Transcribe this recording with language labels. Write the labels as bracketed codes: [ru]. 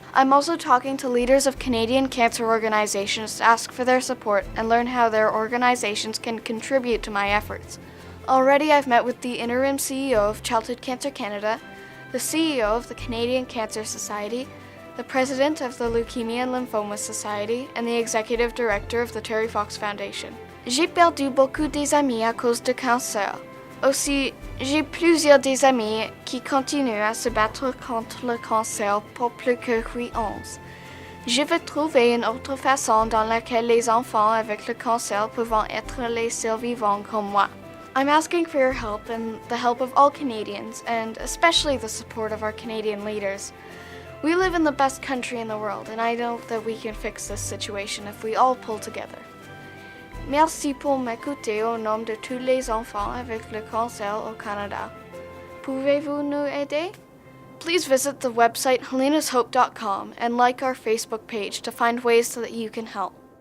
[en] I'm also talking to leaders of Canadian cancer organizations to ask for their support and learn how their organizations can contribute to my efforts. Already I've met with the interim CEO of Childhood Cancer Canada, the CEO of the Canadian Cancer Society, the president of the Leukemia and Lymphoma Society, and the executive director of the Terry Fox Foundation. [fr] J'ai perdu beaucoup des amis à cause du cancer. Aussi, j'ai plusieurs des amis qui continuent à se battre contre le cancer pour plus que 8 ans. Je veux trouver une autre façon dans laquelle les enfants avec le cancer peuvent être les survivants comme moi. [en] I'm asking for your help and the help of all Canadians, and especially the support of our Canadian leaders. We live in the best country in the world, and I know that we can fix this situation if we all pull together. [fr] Merci pour m'écouter au nom de tous les enfants avec le cancer au Canada. Pouvez-vous nous aider? [en] Please visit the website helenashope.com and like our Facebook page to find ways so that you can help.